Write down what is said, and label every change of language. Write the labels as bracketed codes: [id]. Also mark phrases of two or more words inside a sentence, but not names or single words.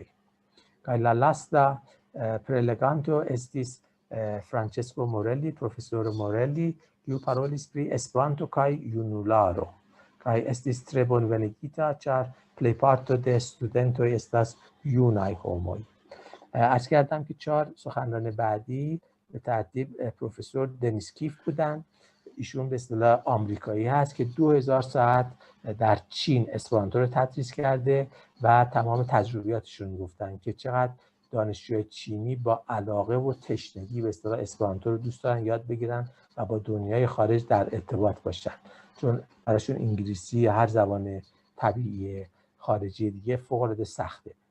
[eo] Kaj la lasta preleganto estis Francesco Morelli, profesoro Morelli, kiu parolis pri Esperanto kaj junularo. Kaj estis tre bonvenigita, ĉar plejparto de studentoj estas junaj homoj. [fa] عرض کردم که 4 سخنران بعدی به ترتیب پروفسور دنیس کیف بودن. ایشون به اصطلاح آمریکایی هست که 2000 ساعت در چین اسپرانتو رو تدریس کرده و تمام تجربیاتشون گفتن که چقدر دانشجوی چینی با علاقه و تشنگی به اصطلاح اسپرانتو رو دوست دارن یاد بگیرن و با دنیای خارج در ارتباط باشن، چون براشون انگلیسی یا هر زبان طبیعی خارجی دیگه فوق العاده سخته.